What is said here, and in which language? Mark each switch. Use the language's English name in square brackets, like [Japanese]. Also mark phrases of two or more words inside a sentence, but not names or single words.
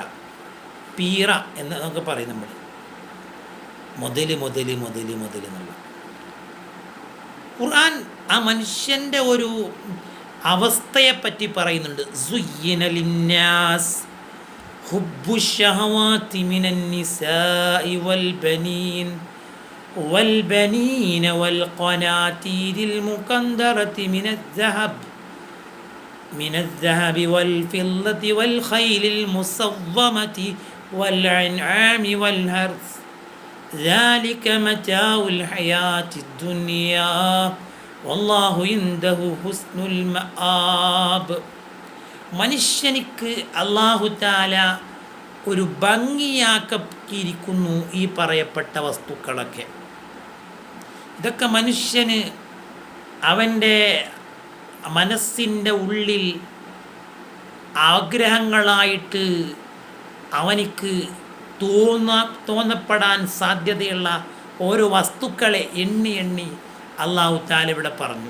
[Malayalam] പീറ എന്നൊക്കെ പറയും നമ്മൾ, മുതൽ എന്നുള്ള. ഖുർആൻ ആ മനുഷ്യൻ്റെ ഒരു അവസ്ഥയെപ്പറ്റി പറയുന്നുണ്ട്. [Arabic] زين للناس حب الشهوات من النساء والبنين والبنين والقناطير المقنطرة من الذهب والفضة والخيل المصومة والأنعام والحرث ذلك متاع الحياة الدنيا والله عنده حسن المآب. [Malayalam] മനുഷ്യനിക്ക് [Arabic] الله تعالى [Malayalam] ഒരു ഭംഗിയാക്കിയിരിക്കുന്നു ഈ പറയപ്പെട്ട വസ്തുക്കളൊക്കെ. ഇതൊക്കെ മനുഷ്യന് അവൻ്റെ മനസ്സിൻ്റെ ഉള്ളിൽ ആഗ്രഹങ്ങളായിട്ട് അവനിക്ക് തോന്നപ്പെടാൻ സാധ്യതയുള്ള ഓരോ വസ്തുക്കളെ എണ്ണി [Arabic] الله تعالى [Malayalam] ഇവിടെ പറഞ്ഞു.